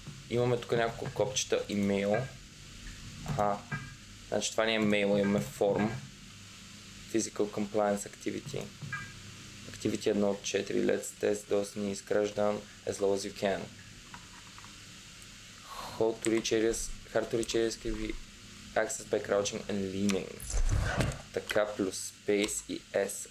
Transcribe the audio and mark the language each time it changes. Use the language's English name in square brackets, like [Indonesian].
[Bulgarian] Имаме тук няколко копчета имейл. Значи това не е мейл, имаме форм. [English] Physical Compliance Activity. Activity 1 от 4. Let's test those needs. Crash down as low as you can. Hard to reach areas can be accessed by crouching and leaning. [Bulgarian] Така плюс Space и S.